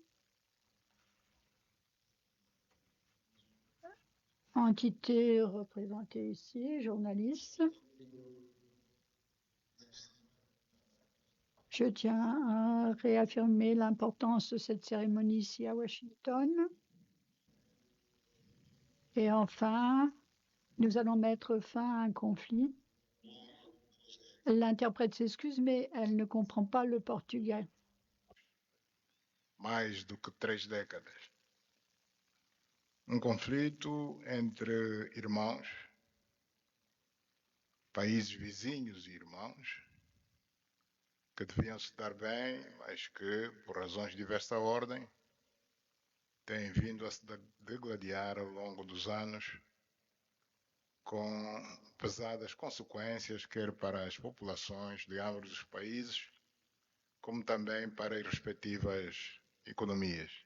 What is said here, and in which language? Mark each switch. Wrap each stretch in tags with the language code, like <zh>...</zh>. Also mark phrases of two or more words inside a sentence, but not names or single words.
<fr>entité représentée ici, journaliste, je tiens à réaffirmer l'importance de cette cérémonie ici à Washington. Et enfin, nous allons mettre fin à un conflit. L'interprète s'excuse, mais elle ne comprend pas le portugais.</fr> <pt>Mais do que 3 décadas. Conflito entre irmãos, países vizinhos e irmãos, que deviam se dar bem, mas que, por razões de diversa ordem, têm vindo a se degladiar ao longo dos anos, com pesadas consequências, quer para as populações de ambos os países, como também para as respectivas economias.</pt>